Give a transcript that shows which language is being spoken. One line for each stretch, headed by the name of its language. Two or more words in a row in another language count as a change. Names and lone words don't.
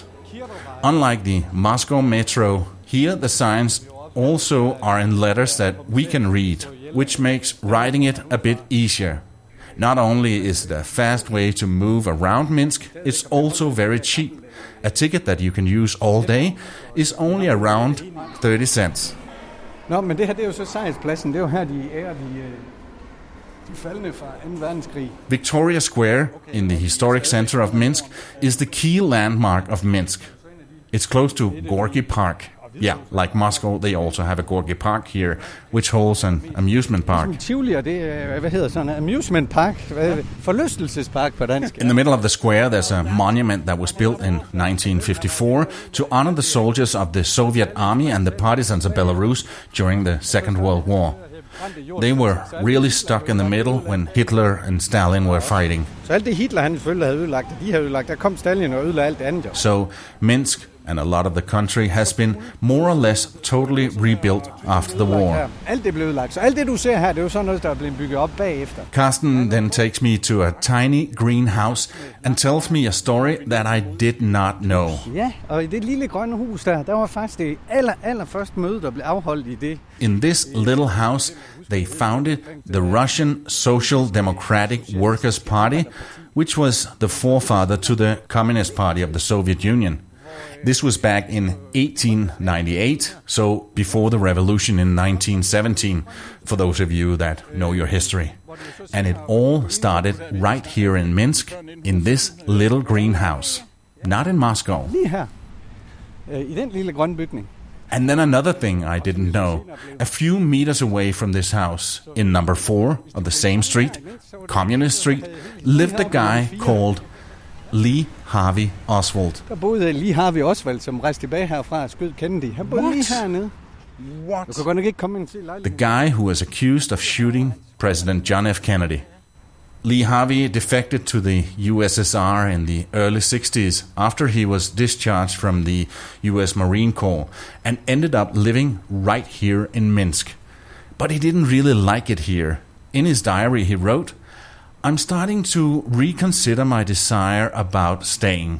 English: Unlike the Moscow Metro, here the signs also are in letters that we can read, which makes riding it a bit easier. Not only is it a fast way to move around Minsk, it's also very cheap. A ticket that you can use all day is only around 30 cents.
Danish: Nå, men det her, det er jo så sejrspladsen. Det er jo her, de ærer de faldne fra 2. verdenskrig.
English: Victoria Square, in the historic center of Minsk, is the key landmark of Minsk. It's close to Gorky Park. Yeah, like Moscow, they also have a Gorky Park here, which holds an amusement park.
Danish: Tivoli, og det er, hvad hedder sådan,
English: amusement park,
Danish: forlystelsespark på dansk.
English: In the middle of the square, there's a monument that was built in 1954 to honor the soldiers of the Soviet Army and the partisans of Belarus during the Second World War. They were really stuck in the middle when Hitler and Stalin were fighting.
Danish: Så alt det Hitler han selvfølgelig havde ødelagt, de havde ødelagt, der kom Stalin og ødelagde alt det andet.
English: So Minsk and a lot of the country has been more or less totally rebuilt after the war.
Danish: Alt det blev ødelagt. Så alt det du ser her, det er jo sådan noget, der er blevet bygget op bagefter.
English: Carsten then takes me to a tiny greenhouse and tells me a story that I did not know.
Danish: Ja, og i det lille grønne hus der var faktisk det allerførste møde, der blev afholdt i det.
English: In this little house, they founded the Russian Social Democratic Workers' Party, which was the forefather to the Communist Party of the Soviet Union. This was back in 1898, so before the revolution in 1917, for those of you that know your history. And it all started right here in Minsk, in this little greenhouse. Not in Moscow.
Danish: Lige her, i den lille grønne bygning.
English: And then another thing I didn't know. A few meters away from this house, in number 4 of the same street, Communist Street, lived a guy called Lee Harvey Oswald.
Danish: Der boede Lee Harvey Oswald, som rejste tilbage herfra og skød Kennedy. Han boede lige hernede.
English: What?
Danish: Du kan godt nok ikke komme ind til lejligheden.
English: The guy who was accused of shooting President John F. Kennedy. Lee Harvey defected to the USSR in the early 60s after he was discharged from the US Marine Corps and ended up living right here in Minsk. But he didn't really like it here. In his diary he wrote, "I'm starting to reconsider my desire about staying.